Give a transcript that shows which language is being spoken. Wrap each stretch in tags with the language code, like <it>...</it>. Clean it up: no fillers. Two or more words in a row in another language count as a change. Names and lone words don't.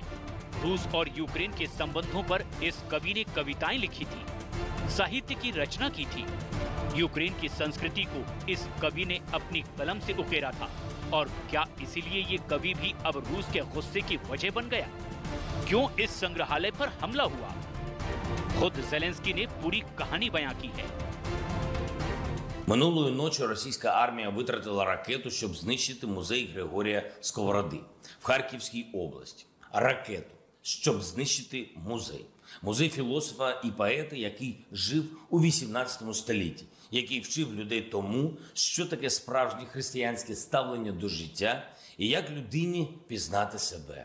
<hi>रूस और यूक्रेन के संबंधों पर इस कवि ने कविताएं लिखी थी, साहित्य की रचना की थी। यूक्रेन की संस्कृति को इस कवि ने अपनी कलम से उकेरा था। और क्या इसीलिए ये कवि भी अब रूस के गुस्से की वजह बन गया? क्यों इस संग्रहालय पर हमला हुआ? खुद जेलेंस्की ने पूरी कहानी बयां की है।</hi> <uk>Минулої ночі російська армія витратила ракету, щоб знищити музей Григорія Сковороди в Харківській області. Ракету, щоб знищити музей. Музей філософа і поета, який жив у 18 столітті, який вчив людей тому, що таке справжнє християнське ставлення до життя і як людині пізнати себе.</uk>